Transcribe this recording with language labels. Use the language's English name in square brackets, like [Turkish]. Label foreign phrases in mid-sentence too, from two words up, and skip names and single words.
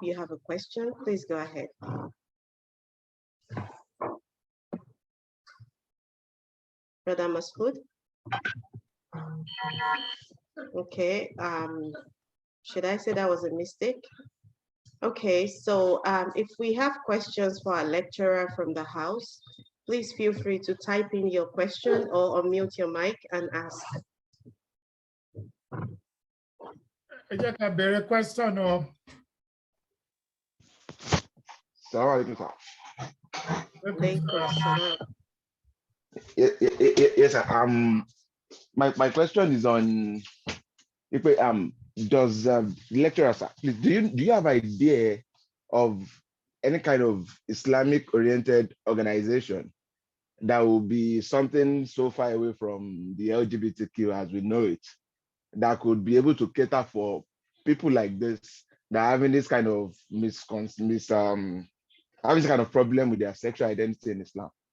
[English] You have a question. Please go ahead. Brother Masood. Okay. Should I say that was a mistake? Okay, so if we have questions for our lecturer from the house, please feel free to type in your question or unmute your mic and ask. [Yoruba] Ẹ jẹ́ ká bẹ̀rẹ̀ question o. [Arabic] السلام عليكم, sir. عليكم السلام. [English] Yes, sir. My question is on does lecturer, sir, please, do you have idea of any kind of Islamic oriented organization that will be something so far away from the LGBTQ as we know it, that could be able to cater for people like this that are having this kind of having this kind of problem with their sexual identity in Islam?